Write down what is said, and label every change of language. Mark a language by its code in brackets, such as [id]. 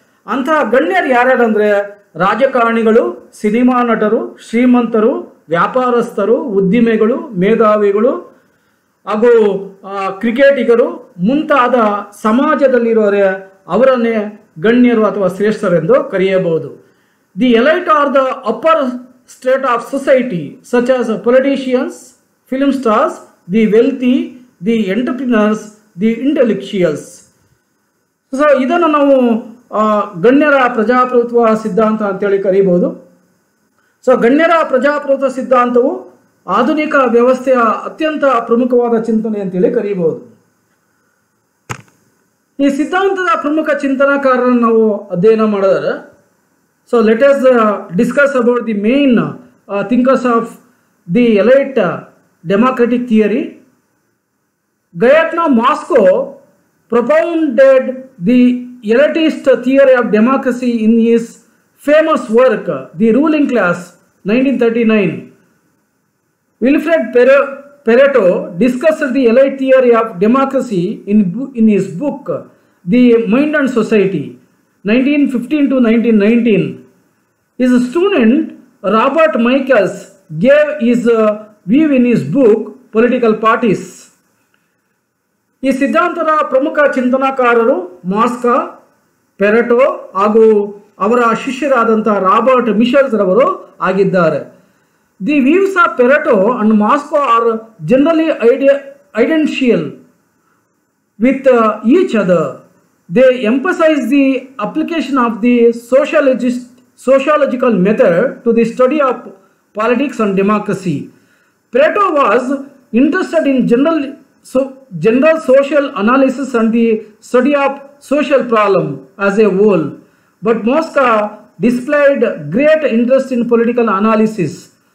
[kn] ಅಂತಹ ಗಣ್ಯರು ಯಾರ್ಯಾರಂದರೆ ರಾಜಕಾರಣಿಗಳು, ಸಿನಿಮಾ ನಟರು, ಶ್ರೀಮಂತರು, ವ್ಯಾಪಾರಸ್ಥರು, ಉದ್ದಿಮೆಗಳು, ಮೇಧಾವಿಗಳು ಹಾಗೂ ಕ್ರಿಕೆಟಿಗರು ಮುಂತಾದ ಸಮಾಜದಲ್ಲಿರೋರೆ ಅವರನ್ನೇ ಗಣ್ಯರು ಅಥವಾ ಶ್ರೇಷ್ಠರೆಂದು ಕರೆಯಬಹುದು. [en] The elite are the upper state of society, such as politicians, film stars, the wealthy, the entrepreneurs, the intellectuals. [kn] So ಇದನ್ನು ನಾವು ಗಣ್ಯರ ಪ್ರಜಾಪ್ರಭುತ್ವ ಸಿದ್ಧಾಂತ ಅಂತೇಳಿ ಕರೀಬೋದು. ಸೊ ಗಣ್ಯರ ಪ್ರಜಾಪ್ರಭುತ್ವ ಸಿದ್ಧಾಂತವು ಆಧುನಿಕ ವ್ಯವಸ್ಥೆಯ ಅತ್ಯಂತ ಪ್ರಮುಖವಾದ ಚಿಂತನೆ ಅಂತೇಳಿ ಕರೀಬೋದು. ಈ ಸಿದ್ಧಾಂತದ ಪ್ರಮುಖ ಚಿಂತನಕಾರರನ್ನು ನಾವು ಅಧ್ಯಯನ ಮಾಡಿದರೆ, [en] So let us discuss about the main thinkers of the elite democratic theory. Gayatno Moscow propounded the elitist theory of democracy in his famous work, The Ruling Class, 1939. Wilfred Pareto discussed the elite theory of democracy in his book, The Mind and Society, 1915 to 1919. His student Robert Michaels gave his view in his book, Political Parties. [kn] ಈ ಸಿದ್ಧಾಂತದ ಪ್ರಮುಖ ಚಿಂತನಕಾರರು ಮಾಸ್ಕಾ, ಪೆರೆಟೋ ಹಾಗೂ ಅವರ ಶಿಷ್ಯರಾದಂಥ Robert ಮಿಶೆಲ್ಸ್ ರವರು ಆಗಿದ್ದಾರೆ. [en] The views of Pareto and Mosca are generally identical with each other. They emphasise the application of the sociological method to the study of politics and democracy. Pareto was interested in general social analysis and the study of social problem as a whole, but Mosca displayed great interest in political analysis.